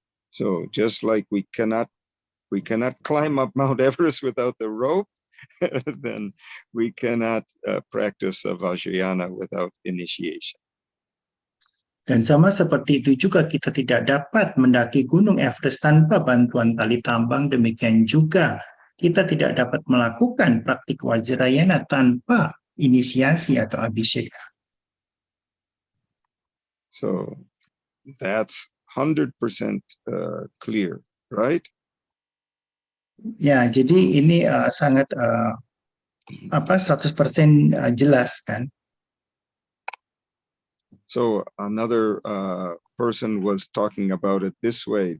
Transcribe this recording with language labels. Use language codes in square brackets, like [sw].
[en] So just like we cannot climb up Mount Everest without the rope, then we cannot practice the Vajrayana without initiation. [id] Dan sama seperti itu juga kita tidak dapat mendaki Gunung Everest tanpa bantuan tali tambang, demikian juga kita tidak dapat melakukan praktik Vajrayana tanpa inisiasi atau abhisheka. [en] So that's 100% clear, right? [id] Ya, jadi ini sangat 100% jelas kan. [en] So another person was talking about it this way.